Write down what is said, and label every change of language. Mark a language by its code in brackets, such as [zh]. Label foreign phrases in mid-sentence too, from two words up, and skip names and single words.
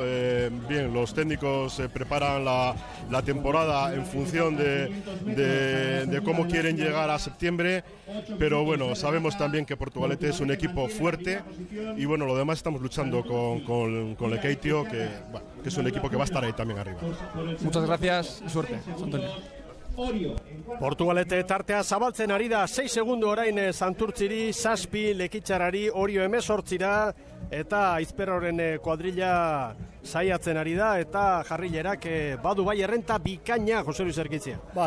[es] Bien, los técnicos preparan la temporada en función de cómo quieren llegar a septiembre, pero bueno, sabemos también que Portugalete es un equipo fuerte y bueno, lo demás estamos luchando con Lekeitio, que es un equipo que va a estar ahí también arriba. Muchas gracias y suerte, Antonio. [eu] Portugalete tartea zabaltzen ari da, 6 segundu orain Santurtziri, 7 Lekitxarrari, Orio 18 eta Aizperroren kuadrilla saiatzen ari da, eta jarrilerak badu bai errenta bikaina, Jose Luis Erkitzia.